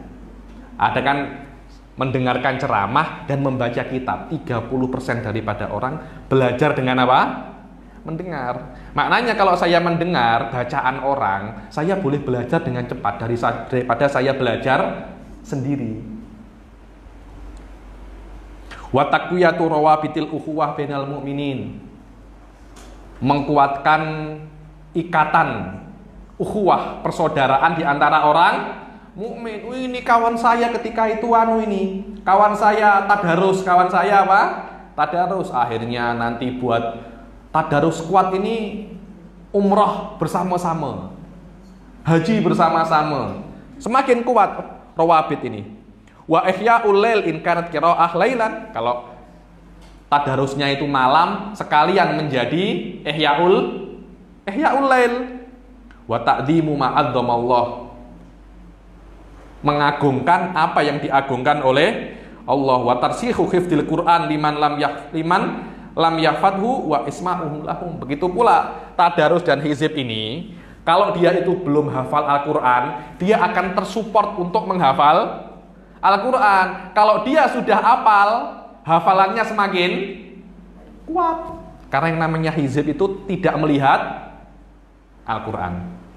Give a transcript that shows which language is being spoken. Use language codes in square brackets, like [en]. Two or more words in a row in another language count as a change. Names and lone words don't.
[ms] Ada kan mendengarkan ceramah dan membaca kitab. 30% daripada orang belajar dengan apa? Mendengar. Maknanya kalau saya mendengar bacaan orang, saya boleh belajar dengan cepat daripada saya belajar sendiri. [ar] وتقوية روابط الأخوة بين المؤمنين, [ms] mengkuatkan ikatan ukhuwah, persaudaraan di antara orang mukmin. Ini kawan saya ketika itu ini, kawan saya tadarus, kawan saya apa? Tadarus. Akhirnya nanti buat tadarus kuat ini umrah bersama-sama, haji bersama-sama, semakin kuat rawabit ini. [ar] وإحياء الليل إن كانت القراءة ليلا, [id] kalau tadarusnya itu malam, sekalian menjadi [ar] إحياء الليل. وتعظيم ما عظم الله, [id] mengagungkan apa yang diagungkan oleh Allah. [ar] وترسيخ حفظ القرآن لمن لم يحفظ وإسماعهم لهم. [id] Begitu pula tadarus dan hizib ini, kalau dia itu belum hafal Al-Quran, dia akan tersupport untuk menghafal Al-Quran. Kalau dia sudah hafal, hafalannya semakin kuat. Karena yang namanya hizib itu tidak melihat Al-Quran.